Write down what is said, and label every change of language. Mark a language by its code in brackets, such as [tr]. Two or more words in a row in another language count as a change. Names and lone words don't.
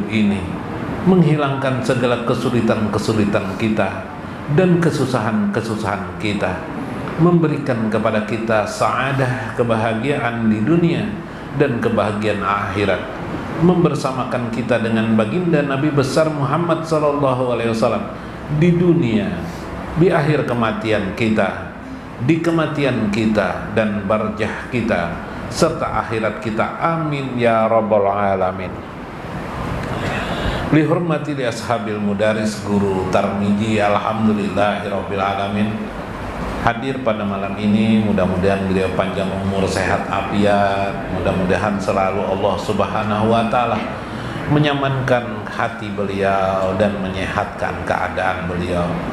[id] ini, menghilangkan segala kesulitan-kesulitan kita dan kesusahan-kesusahan kita, memberikan kepada kita sa'adah, kebahagiaan di dunia dan kebahagiaan akhirat, membersamakan kita dengan baginda Nabi besar Muhammad [ar] صلى الله عليه وسلم [id] di dunia, di akhir kematian kita, di kematian kita dan barjah kita serta akhirat kita, [ar] آمين يا رب العالمين. لحرمة لأصحاب المدرس guru Tarmiji, الحمد لله رب العالمين. [id] Hadir pada malam ini, mudah-mudahan beliau panjang umur, sehat afiat, mudah-mudahan selalu [ar] الله سبحانه وتعالى [id] menyamankan hati beliau dan menyehatkan keadaan beliau.